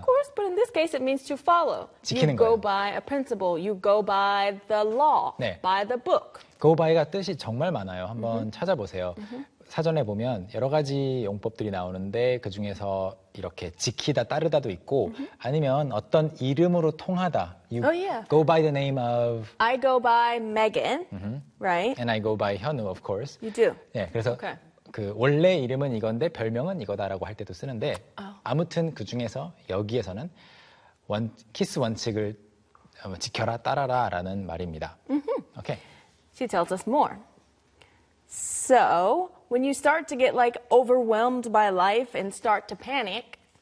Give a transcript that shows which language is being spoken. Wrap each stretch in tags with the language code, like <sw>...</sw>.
<en>Of course, but in this case it means to follow.</en> <ko>지키는</ko> <en>you go</en> <ko>거예요.</ko> <en>by a principle, you go by the law,</en> <ko>네.</ko> <en>by the book.</en> <ko>go by가 뜻이 정말 많아요. 한번 mm-hmm. 찾아보세요. Mm-hmm. 사전에 보면 여러 가지 용법들이 나오는데 그 중에서 이렇게 지키다 따르다도 있고 mm-hmm. 아니면 어떤 이름으로 통하다.</ko> <en>You oh, yeah. go by the name of I go by Megan, mm-hmm. right? And I go by Hyunwoo, of course. You do.</en> <ko>네, 그래서 okay. 그 원래 이름은 이건데 별명은 이거다라고 할 때도 쓰는데 oh. 아무튼 그 중에서 여기에서는 원 키스 원칙을 지켜라 따라라라는 말입니다. Mm-hmm. Okay.</ko> <en>She tells us more. So, when you start to get like overwhelmed by life and start to panic,</en>